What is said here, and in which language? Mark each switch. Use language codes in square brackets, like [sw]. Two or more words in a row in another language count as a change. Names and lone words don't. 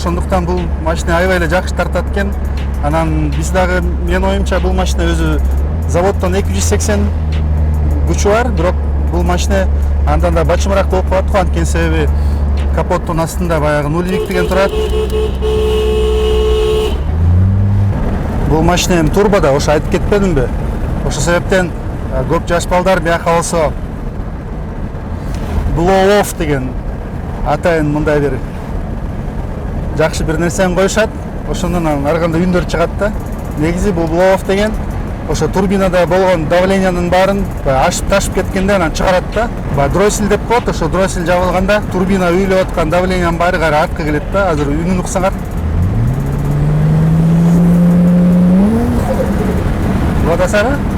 [ky] Ошондуктан бул машина аябай эле жакшы тартат экен. Анан биз дагы, менин оюмча, бул машина өзү заводдон 280 күчү бар, бирок бул машина андан да бачымыраак болуп калат го, анткени себеби капоттун астында баягы нулевик деген турат. Бул машина эми турбода, ошо айтып кетпедимби? Ошол себептен көп жаш балдар бияка болсо [en] blow off [ky] деген атайын мындай бир жакшы бир нерсени коюшат. Ошондон ар кандай үндөр чыгат да. Негизи бул [en] blow off [ky] деген ошо турбинада болгон давлениянын баарын ашып ташып кеткенде анан чыгарат да. Дроссель деп коет, ошо дроссель жабылганда турбина үйлөп аткан давлениянын баары кайра артка келет да. Азыр үнүн уксаңар. Водасары?